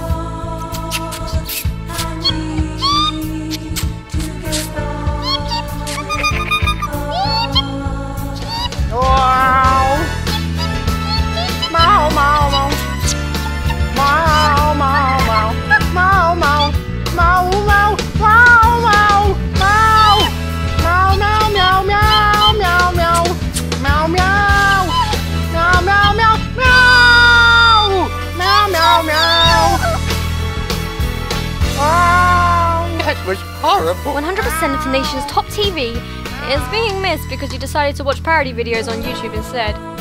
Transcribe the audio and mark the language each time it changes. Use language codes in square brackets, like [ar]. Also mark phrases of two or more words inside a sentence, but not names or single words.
[en] Wow. Mau mau mau. Mau mau mau. Mau mau. Mau mau. Mau mau. Mau. Mau mau meow meow meow meow. Meow meow. Meow meow meow meow. Meow meow meow. Wow. That was horrible. 100% of the nation's top TV is being missed because you decided to watch parody videos on YouTube instead.